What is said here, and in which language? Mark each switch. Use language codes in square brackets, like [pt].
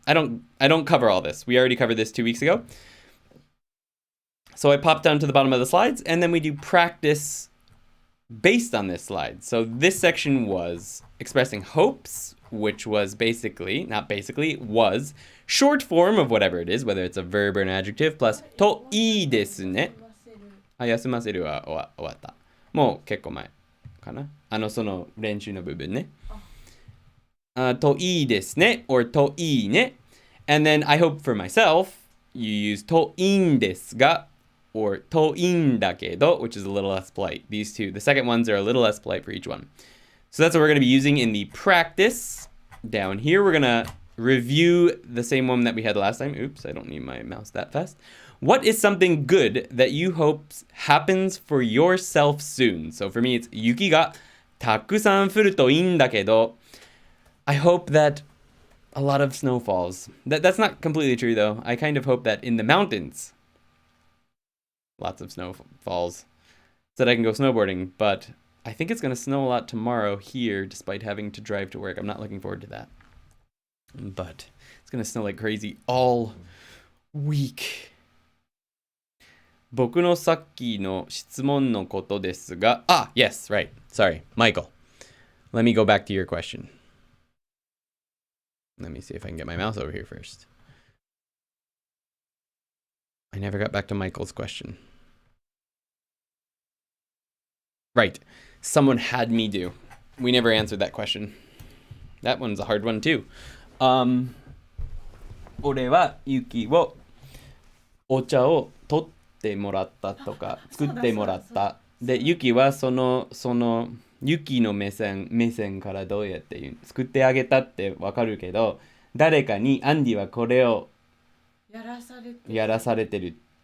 [en] I don't cover all this. We already covered this 2 weeks ago. So I pop down to the bottom of the slides, and then we do practice based on this slide. So this section was expressing hopes, which was was short form of whatever it is, whether it's a verb or an adjective, plus to ii desu ne. [ja] あ、休ませるは終わった。もう結構前かな。その練習の部分ね。といいですね or といいね. [en] And then I hope for myself, you use といいんですが or といいんだけど, which is a little less polite. These two, the second ones are a little less polite for each one. So that's what we're going to be using in the practice. Down here, we're going to review the same one that we had last time. Oops, I don't need my mouse that fast. What is something good that you hope happens for yourself soon? So for me, it's [ja] 雪がたくさん降るといいんだけど, [en] I hope that a lot of snow falls. That's not completely true, though. I kind of hope that in the mountains, lots of snow falls so that I can go snowboarding. But I think it's going to snow a lot tomorrow here, despite having to drive to work. I'm not looking forward to that. But it's going to snow like crazy all week. [ja] 僕のさっきの質問のことですが, [en] yes, right. Sorry, Michael. Let me go back to your question. Let me see if I can get my mouse over here first. I never got back to Michael's question. Right. Someone had me do. We never answered that question. That one's a hard one too. [ja] 俺はユキをお茶を取ってもらったとか作ってもらった。で、ユキはそのユキの目線からどうやって言う作ってあげたってわかるけど、誰かにアンディはこれをやらされてる。